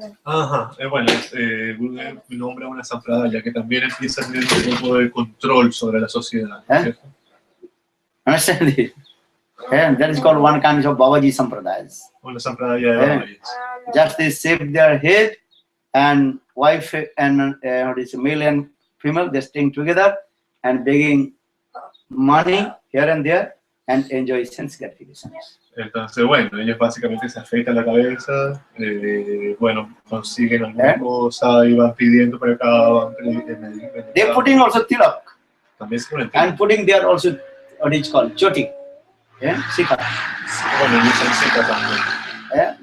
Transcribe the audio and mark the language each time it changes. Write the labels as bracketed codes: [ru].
[es] Ajá, bueno, Gurudeva nombra una sampradaya que también empieza a tener un tipo de control sobre la sociedad. [en] Understand it? That is called one kind of Babaji sampradayas. [es] Una sampradaya de Babajis. [en] Just they shave their head and wife and male and female, they staying together and begging money here and there and enjoy sense gratification. [es] Entonces, bueno, ellos básicamente se afeitan la cabeza, bueno, consiguen alguna cosa y van pidiendo para acá, van pidiendo. [en] They're putting also tilak. [es] También se ponen [en] and putting there also what is called choti. [es] Sikha. Bueno, y usan sikha también.